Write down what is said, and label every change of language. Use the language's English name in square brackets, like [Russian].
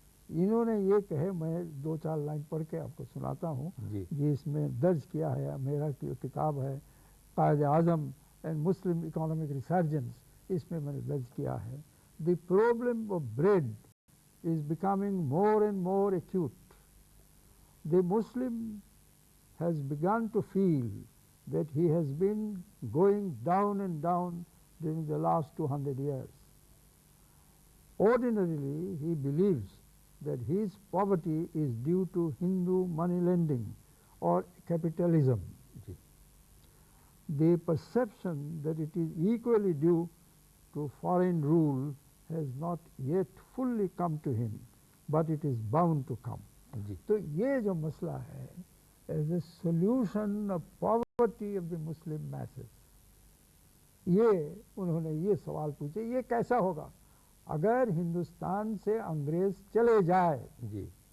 [Urdu] انہوں نے یہ کہے، میں دو چار لائن پڑھ کے آپ کو سناتا ہوں. جی. جس میں درج کیا ہے، میرا کتاب ہے Quaid Azam and Muslim economic resurgence, اس میں نے درج کیا ہے [English] the problem of bread is becoming more and more acute. The Muslim has begun to feel that he has been going down and down during the last 200 years. Ordinarily, he believes that his poverty is due to Hindu money lending or capitalism. The perception that it is equally due to foreign rule has not yet fully come to him, but it is bound to come. [Urdu] تو یہ جو مسئلہ ہے [English] as a solution of poverty of the Muslim masses، [Urdu] یہ انہوں نے یہ سوال پوچھے یہ کیسا ہوگا اگر ہندوستان سے انگریز چلے جائے. جی.